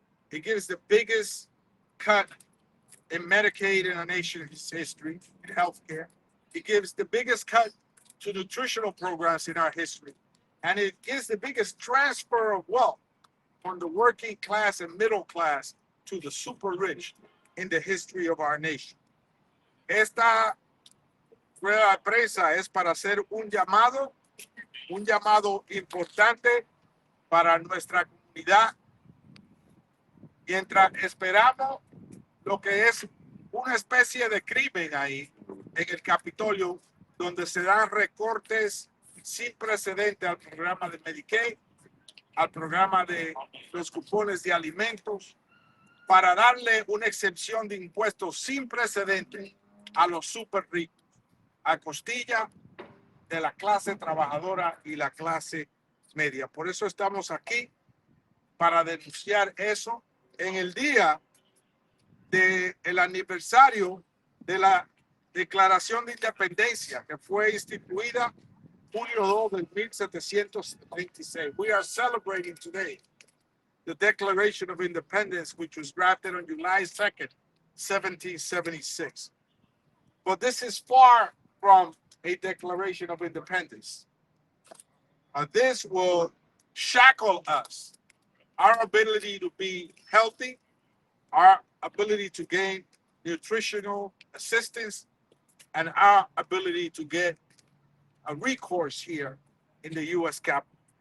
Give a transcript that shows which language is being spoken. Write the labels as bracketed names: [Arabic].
[English] It gives the biggest cut in Medicaid in our nation's history, in healthcare. It gives the biggest cut to nutritional programs in our history. And it gives the biggest transfer of wealth from the working class and middle class to the super rich in the history of our nation. [Spanish] Esta rueda de prensa es para hacer un llamado importante para nuestra comunidad, mientras esperamos lo que es una especie de crimen ahí en el Capitolio, donde se dan recortes sin precedente al programa de Medicaid, al programa de los cupones de alimentos, para darle una excepción de impuestos sin precedente a los super ricos, a costilla de la clase trabajadora y la clase media. Por eso estamos aquí, para denunciar eso en el día del aniversario de la Declaración de Independencia, que fue instituida julio 2 del 1726. [English] We are celebrating today the Declaration of Independence, which was drafted on July 2nd, 1776. But this is far from a Declaration of Independence. This will shackle us, our ability to be healthy, our ability to gain nutritional assistance, and our ability to get a recourse here in the U.S. Capitol.